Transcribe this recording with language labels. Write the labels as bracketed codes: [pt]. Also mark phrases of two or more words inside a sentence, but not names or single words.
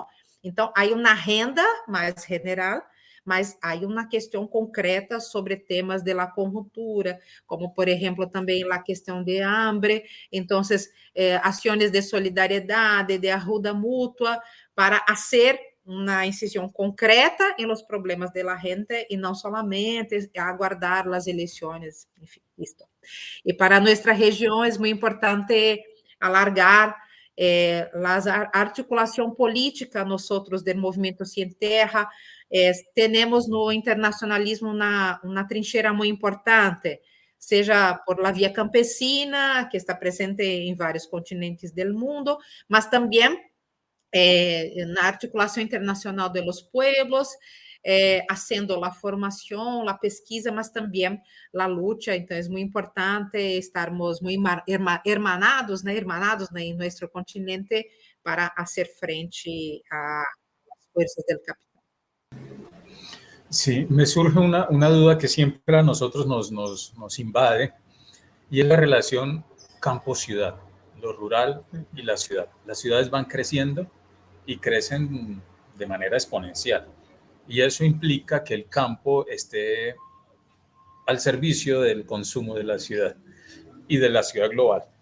[pt] Então, há uma agenda mais general, mas há uma questão concreta sobre temas da conjuntura, como, por exemplo, também a questão de hambre. Então, ações de solidariedade, de ajuda mútua, para fazer uma incisão concreta em [es] los problemas de la gente [pt] e não solamente aguardar as eleições, enfim, isto. E para nossa região é muito importante alargar a articulação política nós do movimento Sem Terra. Temos no internacionalismo uma trincheira muito importante, seja por la via campesina, que está presente em vários continentes do mundo, mas também na articulação internacional [es] de los pueblos, haciendo [pt] a formação, a pesquisa, mas também a luta. Então, é muito importante estarmos muito hermanados em nosso continente para fazer frente às forças do capital. [es] Sí, me surge una duda que siempre a nosotros nos invade, y es la relación campo-ciudad, lo rural y la ciudad. Las ciudades van creciendo y crecen de manera exponencial, y eso implica que el campo esté al servicio del consumo de la ciudad y de la ciudad global.